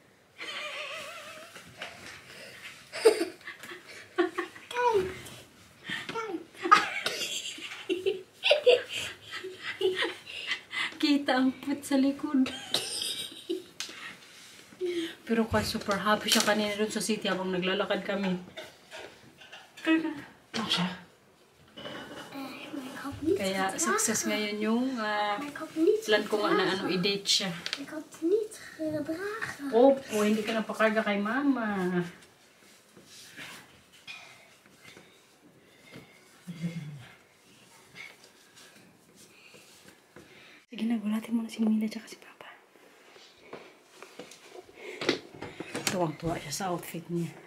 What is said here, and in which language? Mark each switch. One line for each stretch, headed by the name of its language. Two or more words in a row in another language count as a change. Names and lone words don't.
Filipino: Kita ang put sa likod. Pero kaya
English: super happy
Filipino: siya kanina doon sa city habang naglalakad kami. Ano siya? Kaya success ngayon yung plan ko nga na i-date siya.
Dutch: Ik had het niet gedragen.
Filipino: Opo, hindi ka napakarga kay mama. Sige na, gulatin mo na si Mila at si Papa. Tuwang-tuwa siya sa outfit niya.